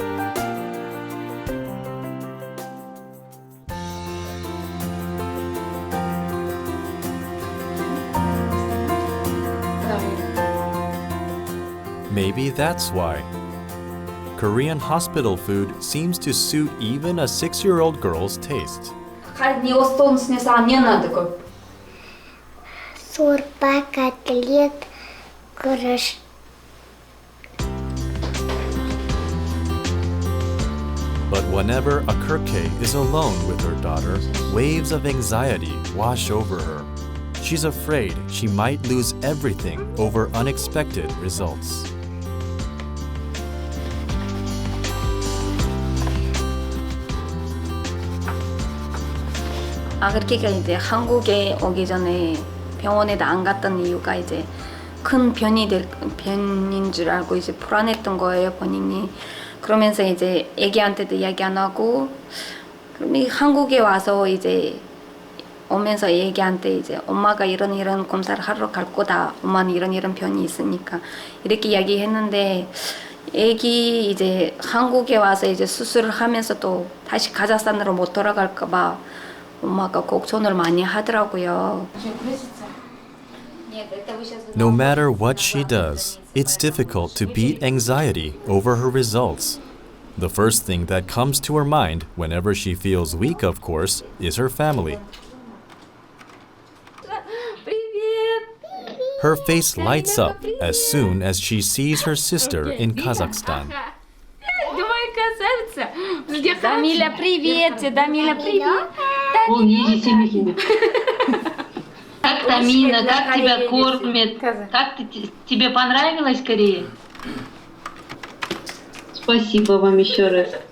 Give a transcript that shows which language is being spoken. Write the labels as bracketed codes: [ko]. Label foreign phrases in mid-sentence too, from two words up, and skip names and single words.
[en] Maybe that's why. Korean hospital food seems to suit even a 6-year-old girl's taste. [ru] Шурпа, котлет, крыш. [en] But whenever Akirke is alone with her daughter, waves of anxiety wash over her. She's afraid she might lose everything over unexpected results. [ko] 아그리케가 이제 한국에 오기 전에 병원에도 안 갔던 이유가 이제 큰 변인 줄 알고 이제 불안했던 거예요, 본인이. 그러면서 이제 애기한테도 이야기 안 하고, 그럼 한국에 와서 이제 오면서 애기한테 이제 엄마가 이런 검사를 하러 갈 거다. 엄마는 이런 변이 있으니까 이렇게 이야기했는데, 애기 이제 한국에 와서 이제 수술을 하면서 또 다시 카자흐스탄으로 못 돌아갈까 봐 엄마가 걱정을 많이 하더라고요. [en] No matter what she does, it's difficult to beat anxiety over her results. The first thing that comes to her mind whenever she feels weak, of course, is her family. Her face lights up as soon as she sees her sister in Kazakhstan. [ru] Дамиля, привет! Дамиля, привет! Как Тамина, как тебя кормят? Как тебе понравилось в Корее? Спасибо вам еще раз.